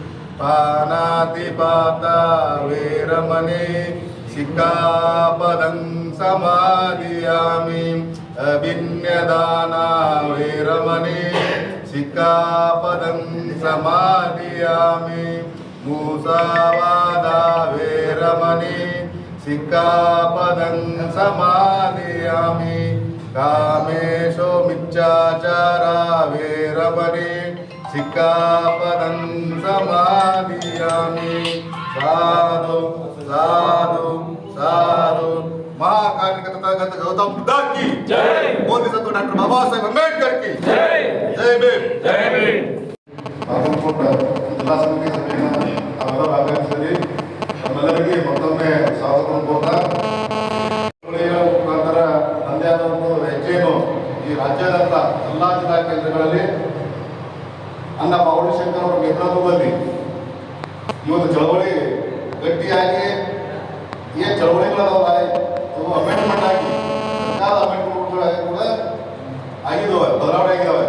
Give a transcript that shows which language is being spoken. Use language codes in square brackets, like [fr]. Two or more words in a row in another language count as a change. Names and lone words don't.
[pi] पानातिपाता वेरमणि सिक्खापदं समादियामि अभिन्नदाना वेरमणि सिक्खापदं समादियामि मुसावादा वेरमणि सिक्खापदं समादियामि कामेशो मिच्छाचारा वेरमणि सिक्खापदं समादियामि साधु साधु साधु [hi] महाकालिक तथागत गौतम बुद्ध की जय बोधिसत्व डॉक्टर बाबा साहेब अंबेडकर की जय जय भीम जय भीम [kn] ಆಗುಂಪುಟ ಜಿಲ್ಲಾ ಸಮಿತಿ ಸಭೆಯನ್ನು ನಾವೆಲ್ಲರೂ ಆಗಮಿಸಿದ್ರಿ ನಮ್ಮೆಲ್ಲರಿಗೆ ಮತ್ತೊಮ್ಮೆ ಸ್ವಾಗತವನ್ನು ಕೋರ್ತಾ ಮುಖಾಂತರ ನಂದೇ ಆದ ಒಂದು ಹೆಜ್ಜೆಯನ್ನು ಈ ರಾಜ್ಯಾದ್ಯಂತ ಎಲ್ಲ ಜಿಲ್ಲಾ ಕೇಂದ್ರಗಳಲ್ಲಿ ಅಣ್ಣ ಪೌರ್ಣಶಂಕರ್ ಅವರ ನೇತೃತ್ವದಲ್ಲಿ ಈ ಒಂದು ಚಳವಳಿ ಗಟ್ಟಿಯಾಗಿ ಏನು ಚಳವಳಿಗಳದಾವಲ್ಲ ಅವು ಅಮೆಂಡ್ಮೆಂಟ್ ಆಗಿ ಸರ್ಕಾರದ ಅಮೆಂಡ್ಮೆಂಟ್ಗಳಾಗಿ ಕೂಡ ಆಗಿದ್ದಾವೆ, ಬದಲಾವಣೆ ಆಗಿದ್ದಾವೆ.